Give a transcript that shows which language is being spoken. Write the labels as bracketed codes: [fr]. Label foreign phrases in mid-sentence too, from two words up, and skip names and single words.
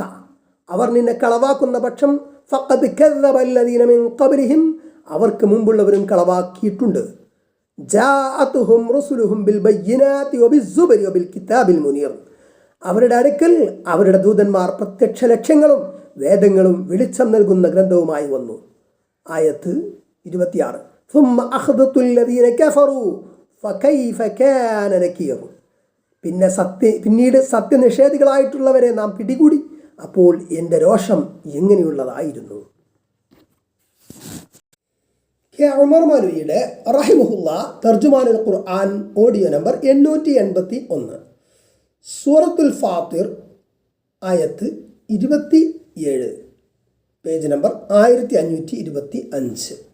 [ml] അവർ നിന്നെ കളവാക്കുന്ന പക്ഷം [ar] فقد كذب الذين من قبلهم, [ml] അവർക്ക് മുമ്പുള്ളവരും കളവാക്കിയിട്ടുണ്ട്. [ar] جاءتهم رسلهم بالبينات وبالزبر وبالكتاب المنير, [ml] അവരുടെ അടുക്കൽ അവരുടെ ദൂതന്മാർ പ്രത്യക്ഷ ലക്ഷ്യങ്ങളും വേദങ്ങളും വെളിച്ചം നൽകുന്ന ഗ്രന്ഥവുമായി വന്നു. ആയത്ത് 26. [ar] ثم أخذت الذين كفروا فكيف كان نكير, [ml] പിന്നീട് സത്യനിഷേധികളായിട്ടുള്ളവരെ നാം പിടികൂടി, അപ്പോൾ എൻ്റെ രോഷം എങ്ങനെയുള്ളതായിരുന്നു. ഉമർ മൗലവിയുടെ റഹിമഹുല്ല തർജുമാനുൽ ഖുർആൻ ഓഡിയോ നമ്പർ 881, സൂറത്തുൽ ഫാത്തിർ ആയത്ത് 27, പേജ് നമ്പർ 1525.